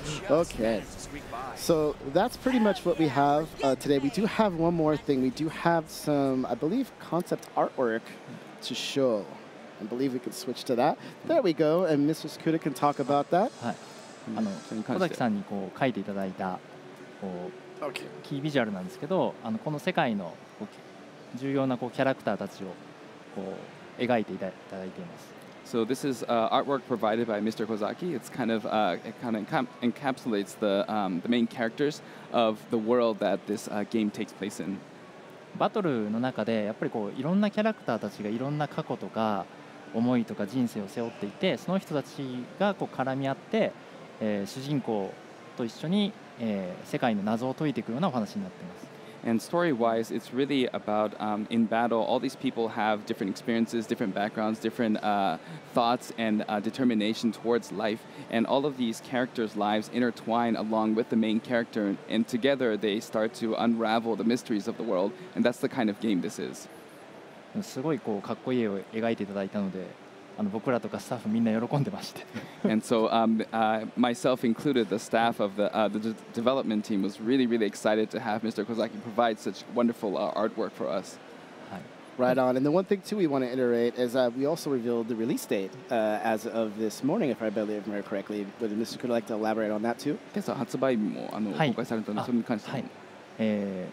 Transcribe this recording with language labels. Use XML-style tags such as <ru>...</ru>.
<en>Okay. So that's pretty much what we have today. We do have one more thing. We do have some, I believe, concept artwork to show. I believe we can switch to that. There we go. And Mr. Skuda can talk about that.</en> <ja>小崎さんにこう書いていただいたこうキービジュアルなんですけど、この世界のこう重要なこうキャラクターたちをこう描いていただいています。</ja> <en>So this is artwork provided by Mr. Kozaki. It's kind of encapsulates the main characters of the world that this game takes place in.</en> <ja>バトルの中でやっぱりこういろんなキャラクターたちがいろんな過去とか思いとか人生を背負っていて、その人たちがこう絡み合って、主人公と一緒に、世界の謎を解いていくようなお話になっています。</ja> <en>And story-wise, it's really about in battle, all these people have different experiences, different backgrounds, different thoughts and determination towards life. And all of these characters' lives intertwine along with the main character. And together they start to unravel the mysteries of the world. And that's the kind of game this is.</en> <ja>すごいこうかっこいい絵を描いていただいたので、僕らとかスタッフみんな喜んでまして。</ja> <en>And so myself included, the staff of the development team was really excited to have Mr. Kozaki provide such wonderful artwork for us. Right on. And the one thing too we want to iterate is we also revealed the release date as of this morning, if I believe correctly. Would Mr. Kuda like to elaborate on that too?</en> <ja>今朝発売日も公開されたので、それに関して。</ja>